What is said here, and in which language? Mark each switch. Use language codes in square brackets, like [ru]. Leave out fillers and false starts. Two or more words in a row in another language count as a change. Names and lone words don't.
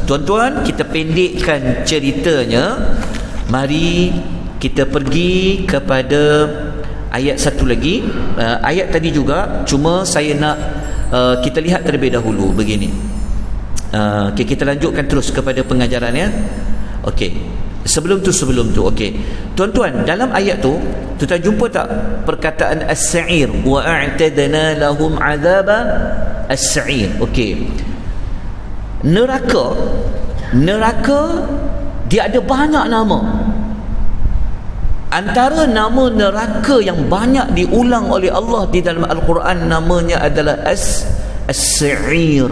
[ms] Tuan-tuan, kita pendekkan ceritanya. Mari kita pergi kepada ayat satu lagi. Ayat tadi juga, cuma saya nak kita lihat terlebih dahulu begini. Okay, kita lanjutkan terus kepada pengajarannya. Okey. Sebelum tu okey. Tuan-tuan, dalam ayat tu tuan jumpa tak perkataan as-sa'ir, [ar] wa a'tadna lahum 'adzaba as-sa'ir. [ms] Okey. Neraka dia ada banyak nama. Antara nama neraka yang banyak diulang oleh Allah di dalam Al-Quran namanya adalah as-sa'ir.